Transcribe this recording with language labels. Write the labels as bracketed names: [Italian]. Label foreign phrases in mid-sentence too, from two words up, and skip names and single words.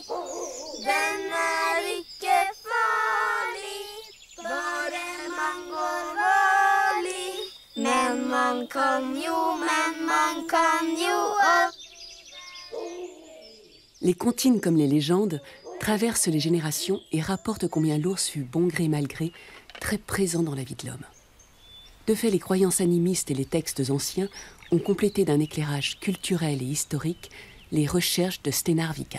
[Norwegian] Den ikke farlig, bare man går varlig. Men man kan jo opp. [French] Les comptines comme les légendes traversent les générations et rapportent combien l'ours fut bon gré mal gré très présent dans la vie de l'homme. De fait, les croyances animistes et les textes anciens ont complété d'un éclairage culturel et historique les recherches de Steinar Wikam.